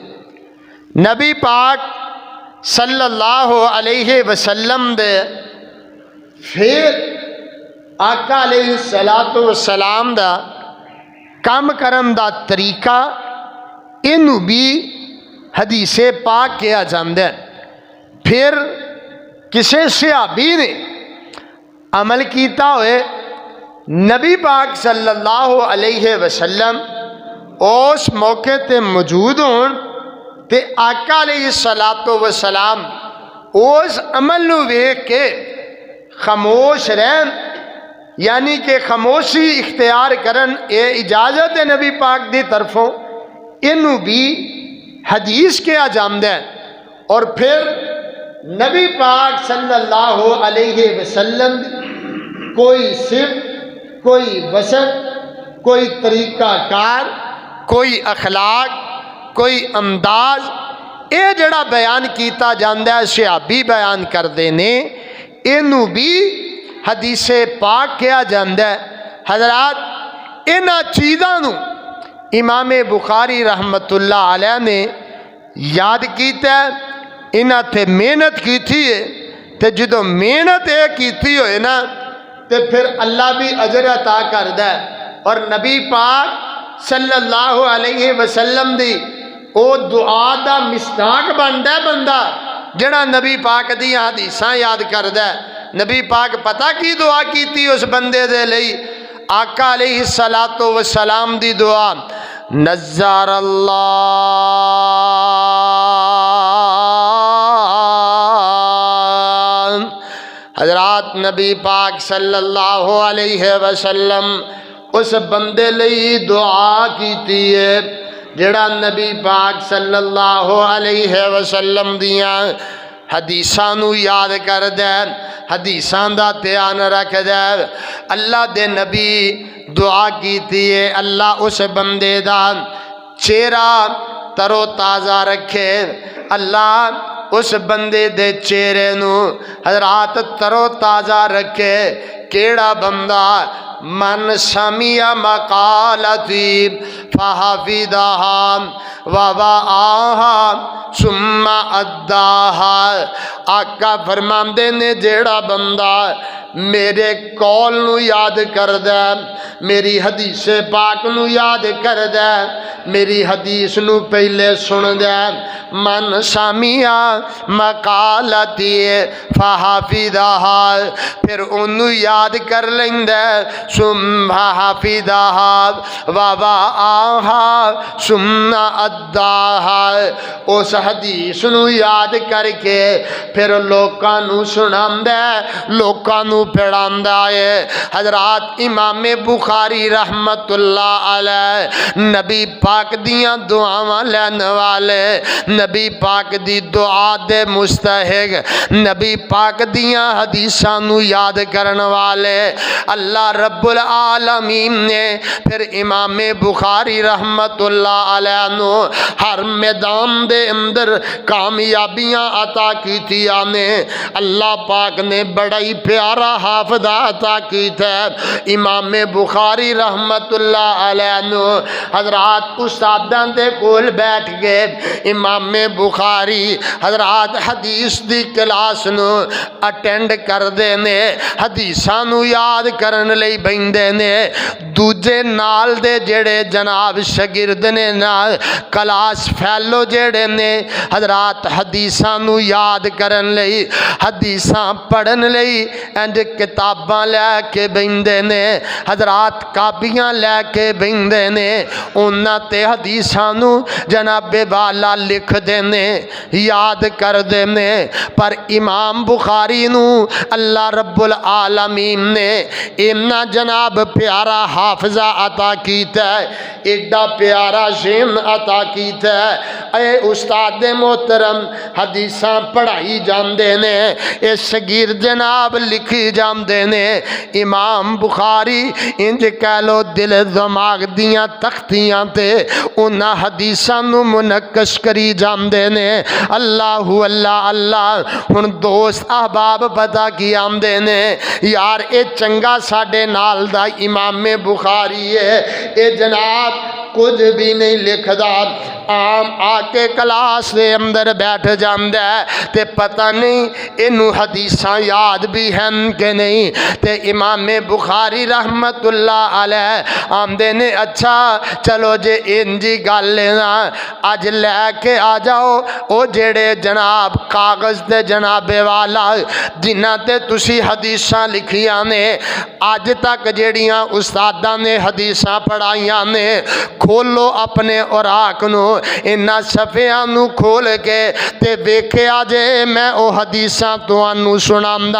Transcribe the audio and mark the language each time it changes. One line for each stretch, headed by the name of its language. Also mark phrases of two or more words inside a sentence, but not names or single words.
Punjabi: نبی پاک
Arabic: صلی اللہ علیہ وسلم
Punjabi: دے پھر آقا
Arabic: علیہ السلام
Punjabi: دا کام کرن دا طریقہ انہوں بھی حدیث پاک کیا جاندہ ہے۔ پھر کسے صحابی نے عمل کیتا ہوئے نبی پاک
Arabic: صلی اللہ علیہ وسلم
Punjabi: اس موقع تے موجود ہون تے آقا
Arabic: علیہ السلام
Punjabi: اس عمل نو ویکھ کے خاموش رہن، یعنی کہ خاموشی اختیار کرن، اے اجازت ہے نبی پاک دی طرفوں، انہوں بھی حدیث کیا جاندہ ہے۔ اور پھر نبی پاک
Arabic: صلی اللہ علیہ وسلم
Punjabi: کوئی صفت، کوئی وصف، کوئی طریقہ کار، کوئی اخلاق، کوئی انداز، اے جڑا بیان کیتا جاندہ ہے صحابی بیان کر دینے، انہوں بھی حدیث پاک کیا جاندہ ہے۔ حضرات انہاں چیزاں نو امام بخاری
Arabic: رحمت اللہ علیہ
Punjabi: نے یاد کیتا ہے، انہاں تے محنت کی تھی ہے، تے جدو محنت اے کیتی ہوئے نا تے پھر اللہ بھی اجر عطا کردہ ہے۔ اور نبی پاک
Arabic: صلی اللہ علیہ وسلم
Punjabi: دی او دعا دا مصداق بندا ہے بندہ جڑا نبی پاک دی حدیثاں یاد کردہ ہے۔ نبی پاک پتہ کی دعا کیتی اس بندے دے لئی؟ آقا
Arabic: علیہ السلام
Punjabi: دی دعا، نزار اللہ حضرات نبی پاک
Arabic: صلی اللہ علیہ وسلم
Punjabi: اس بندے لئی دعا کیتی ہے جڑا نبی پاک
Arabic: صلی اللہ علیہ وسلم
Punjabi: دیاں حدیثاں نو یاد کر دے، حدیثاں دا دھیان رکھ دے۔ اللہ دے نبی دعا کیتی ہے اللہ اس بندے دا چہرہ ترو تازہ رکھے، اللہ اس بندے دے چہرے نو حضرات ترو تازہ رکھے، کیڑا بندہ
Arabic: من سمع مقالتی فحفظها ووعاها ثم اداها۔
Punjabi: آقا فرماندے نے جیڑا بندہ میرے قول نو یاد کردہ، میری حدیث پاک نو یاد کردہ، میری حدیث نو پہلے سن دے،
Arabic: من سمع مقالتی فحفظها،
Punjabi: پھر انو یاد کر لیندے،
Arabic: ثم حفظها ووعاها ثم اداها،
Punjabi: اس حدیث نو یاد کر کے پھر لوکاں نو سناندے، لوکاں نو پڑھاندا ہے۔ حضرات امام بخاری
Arabic: رحمت اللہ علیہ
Punjabi: نبی پاک دیاں دعاواں لین والے، نبی پاک دی دعا دے مستحق، نبی پاک دیاں حدیثاں نو یاد کرن والے،
Arabic: اللہ رب العالمین
Punjabi: نے پھر امام بخاری
Arabic: رحمت اللہ علیہ
Punjabi: نو ہر میدان دے اندر کامیابیاں عطا کیتیاں نے۔ اللہ پاک نے بڑا ہی پیارا حافظہ عطا کیتا ہے۔ امام بخاری
Arabic: رحمت اللہ علیہ
Punjabi: نو حضرات استاداں دے کول بیٹھ گئے، امام بخاری حضرات حدیث دی کلاس نو اٹینڈ کر دے نے، حدیثاں نو یاد کرن لئی بیندے نے۔ دوجے نال دے جڑے جناب شاگرد نے نال
English: class fellow
Punjabi: جڑے نے حضرات حدیثاں نو یاد کرن لئی، حدیثاں پڑھن لئی انج کتاباں لے کے بیندے نے، حضرات کاپیاں لے کے بیندے نے، انہاں تے حدیثاں نو جناب والا لکھ دینے، یاد کر دینے۔ پر امام بخاری نو
Arabic: اللہ رب العالمین
Punjabi: نے اتنا جناب پیارا حافظہ عطا کیتا ہے، ایڈا پیارا ذہن عطا کیتا ہے۔ اے استاد محترم حدیثاں پڑھائی جاندے نے، اے شگیر جناب لکھی جاندے نے، امام بخاری انج کہہ لو دل دماغ دیاں تختیاں تے انہاں حدیثاں نو منقش کری جاندے نے۔ اللہ اللہ اللہ، ہن دوست احباب پتہ کی آمدے نے، یار اے چنگا ساڈے نال دا امام بخاری ہے، اے جناب کچھ بھی نہیں لکھدا، عام آ کے کلاس دے اندر بیٹھ جاندہ ہے تے پتہ نہیں انہوں حدیثاں یاد بھی ہیں کہ نہیں۔ تے امام بخاری
Arabic: رحمت اللہ علیہ
Punjabi: آمدے نے اچھا چلو جے انجی گل لینا اج لے کے آ جاؤ او جڑے جناب کاغذ دے جناب والا جنہ تے تسی حدیثاں لکھیاں نے، اج تک جڑیاں استاداں نے حدیثاں پڑھائیاں نے، کھولو اپنے اوراق نو، انہاں صفحیاں نو کھول کے تے ویکھیا جے میں او حدیثاں تانوں سناندا۔